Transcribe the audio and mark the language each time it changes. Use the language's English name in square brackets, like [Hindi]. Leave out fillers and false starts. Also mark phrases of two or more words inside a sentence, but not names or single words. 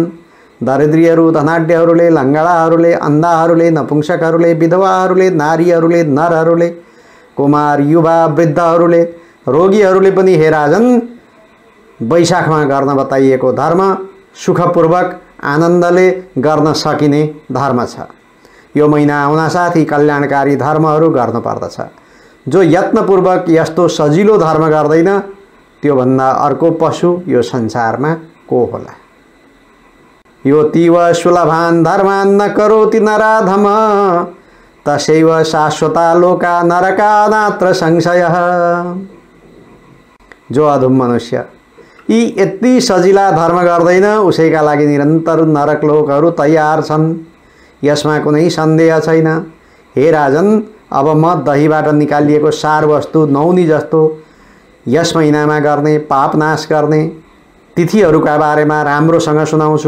[Nepali] दरिद्रीहरू, धनाढ्यहरूले, लङ्गडाहरूले, अन्धाहरूले, नपुंसकहरूले, विधवाहरूले, नारीहरूले, नरहरूले, कुमार, युवा, वृद्धहरूले, रोगीहरूले पनि हे राजन, वैशाखमा गर्न बताइएको धर्म सुखपूर्वक आनन्दले गर्न सकिने धर्म छ। यो महिना आउनासाथ यी कल्याणकारी धर्महरू गर्नुपर्दछ। जो यत्नपूर्वक यस्तो सजिलो धर्म गर्दैन, त्योभन्दा अर्को पशु यो संसारमा को होला। [Sanskrit] यो तीव सुलभान धर्मान न करोति नराधम तसैव शाश्वता लोका नरका नात्र संशयः। [Nepali] जो अधम मनुष्य यी यति सजिला धर्म गर्दैन, उसैका लागि निरन्तर नरक लोकहरू तयार छन्, यसमा कुनै सन्देह छैन। हे राजन, अब म दहीबाट निकालिएको सार वस्तु नौनी जस्तो यस महिनामा गर्ने पाप नाश गर्ने तिथिहरूका बारेमा राम्रोसँग सुनाउँछु।